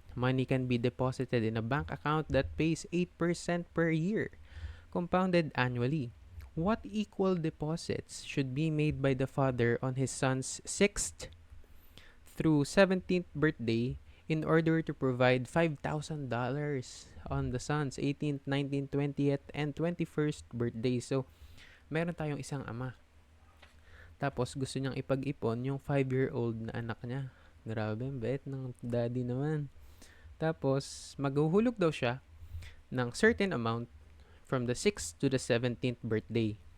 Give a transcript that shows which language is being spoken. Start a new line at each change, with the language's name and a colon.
English: Money can be deposited in a bank account that pays 8% per year, compounded annually. What equal deposits should be made by the father on his son's 6th through 17th birthday in order to provide $5,000 on the son's 18th, 19th, 20th, and 21st birthday?
Filipino: So, meron tayong isang ama. Tapos, gusto niyang ipag-ipon yung 5-year-old na anak niya. Grabe, bet ng daddy naman. Tapos, maghuhulog daw siya ng
English: certain amount from the 6th to the 17th birthday.